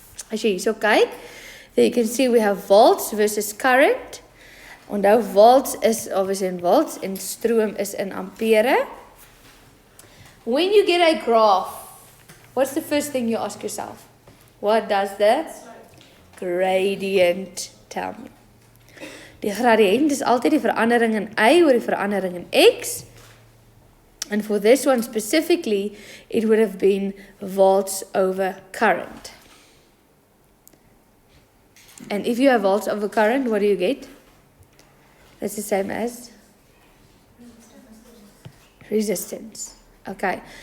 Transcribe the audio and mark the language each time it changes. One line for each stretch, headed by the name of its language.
Afrikaans: As jy hierso kyk,
English: there you can see we have volts versus current.
Afrikaans: Onthou volts is obviously in volts en stroom is in ampere.
English: When you get a graph, what's the first thing you ask yourself? What does the gradient tell me?
Afrikaans: Die gradiënt is altyd die verandering in y oor die verandering in x.
English: And for this one specifically, it would have been volts over current. And if you have volts over current, what do you get? That's the same as resistance. Okay.